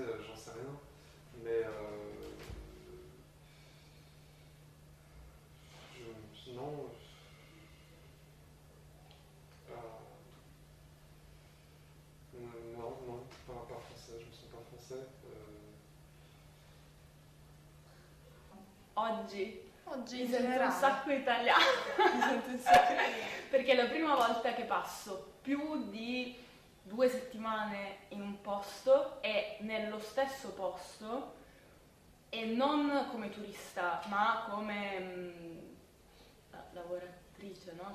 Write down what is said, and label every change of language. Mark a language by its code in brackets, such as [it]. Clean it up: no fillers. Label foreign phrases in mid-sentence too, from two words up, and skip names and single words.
[fr] J'en sais rien. Mais non. Non, pas français, je me sens pas français. [it] Oggi in mi sento un generale. sacco italiana perché è la prima volta che passo più di 2 settimane in un posto e nello stesso posto e non come turista ma come lavoratrice, no?